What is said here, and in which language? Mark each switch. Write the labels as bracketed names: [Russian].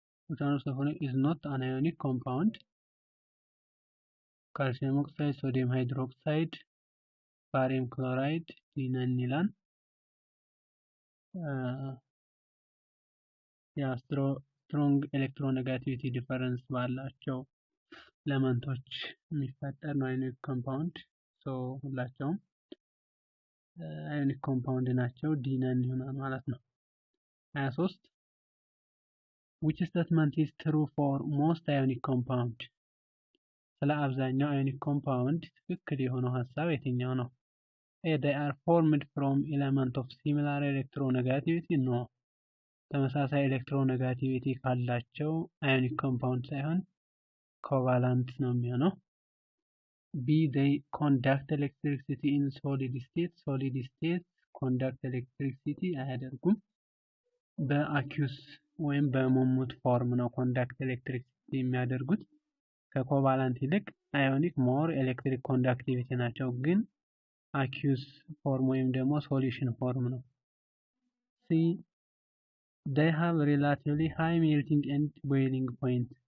[English] which one of the following is not an ionic compound? calcium oxide, sodium hydroxide, barium chloride, [Amharic] ሊነን ይላል። ስትሮንግ ኤሌክትሮኔጋቲቪቲ ዲፈረንስ ባላቸው ኤለመንቶች የሚፈጠር ነው አዮኒክ ኮምፓውንድ። ሁላቸውም አዮኒክ ኮምፓውንድ ናቸው። ዲነን ይሆናል ማለት ነው። 23 [English] which statement is true for most ionic compound? [Amharic] ስለ አብዛኛው አዮኒክ ኮምፓውንድ ትክክል የሆነው ሀሳብ የትኛው ነው? [English] they are formed from element of similar electronegativity? [Amharic] no ተመሳሳይ ኤሌክትሮኔጋቲቪቲ ካላቸው አዮኒክ ኮምፓውንድ ሳይሆን ኮቫላንት ነው የሚሆነው። ቢ [English] they conduct electricity in solid state? solid state conduct electricity [Amharic] አያደርጉም። በአኪዩስ ወይም በሞሙት ፎርም ነው ኮንዳክት ኤሌክትሪሲቲ የሚያደርጉት። ከኮቫላንት ይልቅ አዮኒክ ሞር ኤሌክትሪክ ኮንዳክቲቪቲ ናቸው። ግን አኪዩስ ፎርም ወይም ደግሞ ሶሉሽን ፎርም ነው። ሲ [English] they have relatively high melting and boiling point?